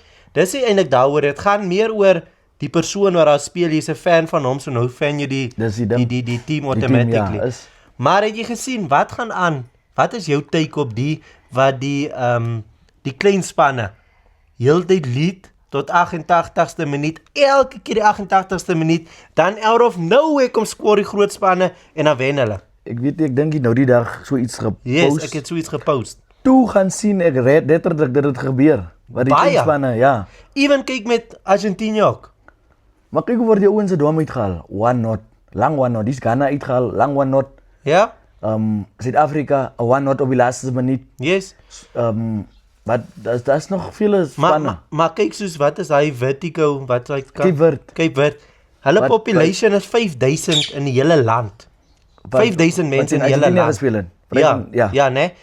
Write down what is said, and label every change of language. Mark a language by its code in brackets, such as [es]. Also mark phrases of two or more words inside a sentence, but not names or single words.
[af] Dis nie eintlik daaroor, dit gaan meer oor die persoon wat daar speel, jy's 'n fan van hom, so nou fan jy die team automatically. Ja, maar het jy gesien wat gaan aan? Wat is jou take op die wat die klein spanne heeltyd lead tot 88ste minuut, elke keer die 88ste minuut, dan [en] out of nowhere [af] kom skoor die groot spanne en dan wen hulle. Ek weet ek dink nou die dag so iets gepost. Yes, ek het so iets gepost. Toe gaan sien ek letterlik dat dit gebeur. Wat die teamspanne, ja. Even kyk met Argentina ook. Maar kyk hoe word die ouens se dom uitgehaal. [en] One not, lang one not. [af] Dis Ghana uitgehaal, lang [en] one not. [af] Ja. Suid-Afrika, [en] one not [af] op die laaste minuut. Yes. Maar daar's nog vele spanne. Maar kyk soos wat is hy Vertigo, wat hy Cape Verde. Hulle population is 5000 in die hele land. 5000 mense in die hele land. Ja, né?